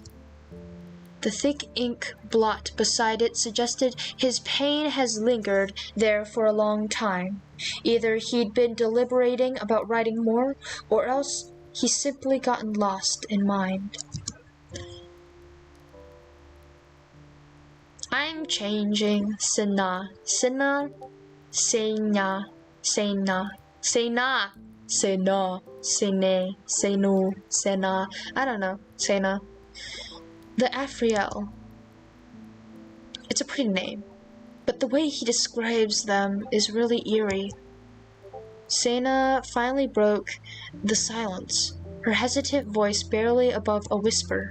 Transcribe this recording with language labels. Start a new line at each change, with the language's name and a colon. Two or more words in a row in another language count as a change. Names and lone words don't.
English: The thick ink blot beside it suggested his pain has lingered there for a long time. Either he'd been deliberating about writing more, or else he's simply gotten lost in mind. I'm changing. Sena. Sena. Sena. Sena. Sena. Sena. Sene. Senu. Sena. I don't know. Sena. The Afriel. It's a pretty name, but the way he describes them is really eerie. Sena finally broke the silence, her hesitant voice barely above a whisper.